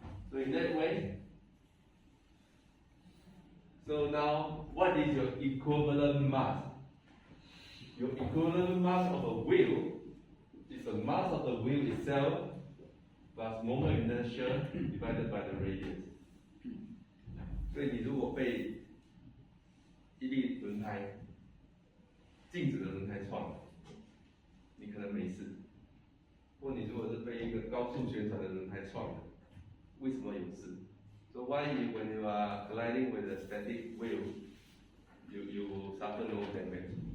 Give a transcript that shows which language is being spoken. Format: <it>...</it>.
<en>So in that way, so now what is your equivalent mass? Your equivalent mass of a wheel is the mass of the wheel itself plus moment inertia divided by the radius.</en> <zh>所以你如果被一粒轮胎静止的轮胎撞了，你可能没事；或你如果是被一个高速旋转的轮胎撞了，为什么有事？</zh> <en>So why when you are colliding with a static wheel, you suffer no damage.</en>